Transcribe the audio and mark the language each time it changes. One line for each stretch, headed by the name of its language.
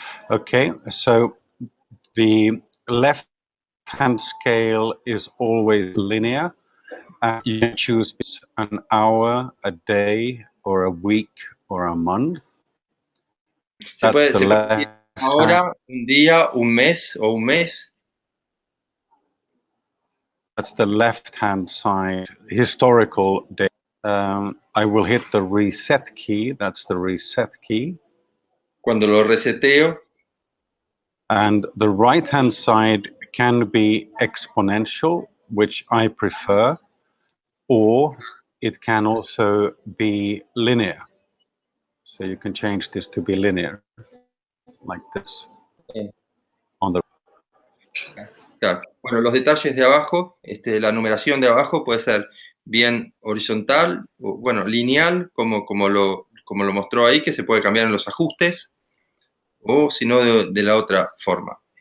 English: Okay, so the left-hand scale is always linear. You can choose an hour, a day, or a week, or a month.
Spanish: Se puede
English: That's the
Spanish: decir una hora, un día, un mes o un mes.
English: That's the left-hand side, historical data. I will hit the reset key. That's the reset key.
Spanish: Cuando lo reseteo.
English: And the right-hand side can be exponential, which I prefer, or it can also be linear. So you can change this to be linear, like this. On the
Spanish: Claro. Bueno, los detalles de abajo, la numeración de abajo puede ser bien horizontal, o, bueno, lineal, como lo mostró ahí, que se puede cambiar en los ajustes, o si no, de la otra forma.